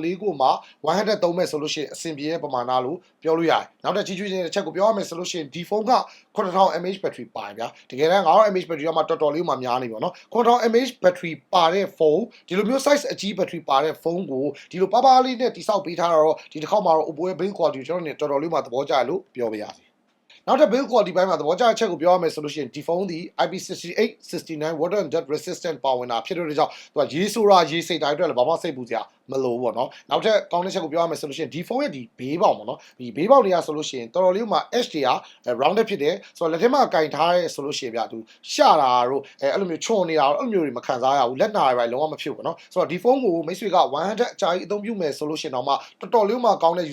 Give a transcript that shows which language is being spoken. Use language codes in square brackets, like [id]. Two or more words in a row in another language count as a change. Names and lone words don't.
[my] လေးကိုမှ103မဲ့ဆိုလို့ရှိရင်အဆင်ပြေတဲ့ပမာဏလို့ပြောလို့ရတယ်နောက်ထပ်ကြီးတဲ့ချက်ကိုပြောရမယ်ဆိုလို့ရှိရင်ဒီဖုန်းက 9000 [en] mAh battery [my] ပါတယ်ဗျာတကယ်တမ်း9000 [en] mAh battery [my] ကမှတော်တော်လေးမှများနေပါတော့9000 [en] mAh battery [my] ပါတဲ့ဖုန်းဒီလိုမျိုး size အကြီး battery ပါတဲ့ဖုန်းကိုဒီလိုပါးပါးလေးနဲ့တိစောက်ပေးထားတာတော့ဒီတစ်ခေါက်မှာတော့ Oppo ရဲ့ [en] build quality [my] ကျွန်တော်တို့တော်တော်လေးမှသဘောကျတယ်လို့ပြောပြရစီနောက်ထပ် [en] build quality [my] ဘက်မှာသဘောကျတဲ့ချက်ကိုပြောရမယ်ဆိုလို့ရှိရင်ဒီဖုန်းဒီ IP68 69 [en] water and dirt resistant [my] ပါဝင်တာဖြစ်တဲ့အတွက်ကြောင့်သူကရေးဆိုတာရေးစိတ်တိုင်းအတွက်လည်းဘာမှစိတ်ပူစရာမလိုဘူးပေါ့နော်နောက်ထပ်ကောင်းတဲ့ချက်ကိုပြောရမယ်ဆိုလို့ရှိရင်ဒီဖုန်းရဲ့ဒီဘေးပေါင်ပေါ့နော်ဒီဘေးပေါင်တွေကဆိုလို့ရှိရင်တော်တော်လေးမှ edge တွေက rounded ဖြစ်တယ်ဆိုတော့လက်ထဲမှာကင်ထားရဲဆိုလို့ရှိရင်ဗျာသူရှတာတို့အဲ့လိုမျိုးချွန်နေတာတို့အဲ့လိုမျိုးတွေမခံစားရဘူးလက်နာတွေပဲလုံးဝမဖြစ်ဘူးနော်ဆိုတော့ဒီဖုန်းကိုမိတ်ဆွေက100အကြာကြီးအသုံးပြုမယ်ဆိုလို့ရှိရင်တော့မှတော်တော်လေးမှကောင်းတဲ့